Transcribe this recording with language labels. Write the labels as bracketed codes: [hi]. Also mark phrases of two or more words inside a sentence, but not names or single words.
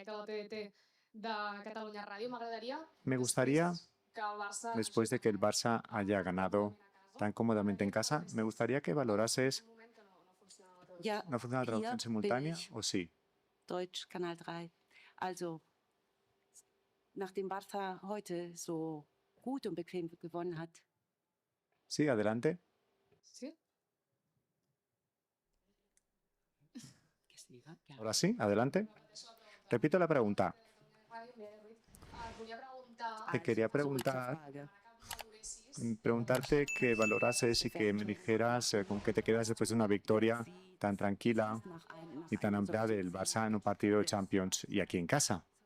[ca] la TDT de Catalunya Ràdio. M'agradaria, [es] Me gustaría, que el Barça... después de que el Barça haya ganado tan cómodamente en casa, me gustaría que valorases. [de] Ja, [es] ¿No funciona la traducción [de] hier [es] simultánea [de] bin ich. [es] o sí? [de] Deutsch, Kanal 3. Also, nachdem Barca heute so gut und bequem gewonnen hat. [es] Sí, adelante. Sí? Que siga, ja. Ahora sí, adelante. Repito la pregunta. Te quería preguntar, preguntarte que valorases y que me dijeras con qué te quedas después de una victoria tan tranquila y tan amplia del Barça en un partido de Champions y aquí en casa.